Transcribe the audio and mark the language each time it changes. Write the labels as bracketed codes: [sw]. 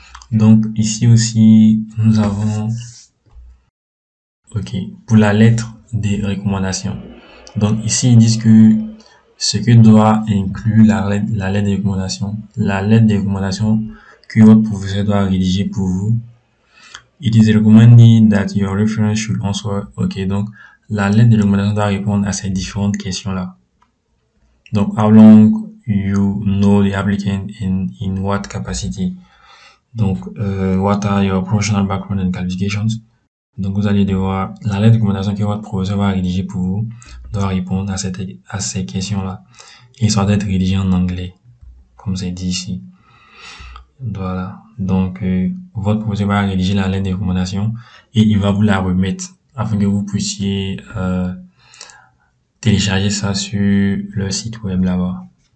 [fr] Donc ici aussi, nous avons pour la lettre des recommandations. Donc ici, ils disent que ce que doit inclure la lettre de recommandation. La lettre de recommandation que votre professeur doit rédiger pour vous. [en] It is recommended that your reference should answer. [fr] Donc la lettre de recommandation doit répondre à ces différentes questions-là. [en] Donc, how long you know the applicant in what capacity? Donc, what are your professional background and qualifications? [fr] Donc, vous allez devoir, la lettre de recommandation que votre professeur va rédiger pour vous doit répondre à ces questions-là. Et ça doit être rédigé en anglais, comme c'est dit ici. Voilà. Donc, votre professeur va rédiger la lettre de recommandation et il va vous la remettre afin que vous puissiez télécharger ça sur le site web là-bas.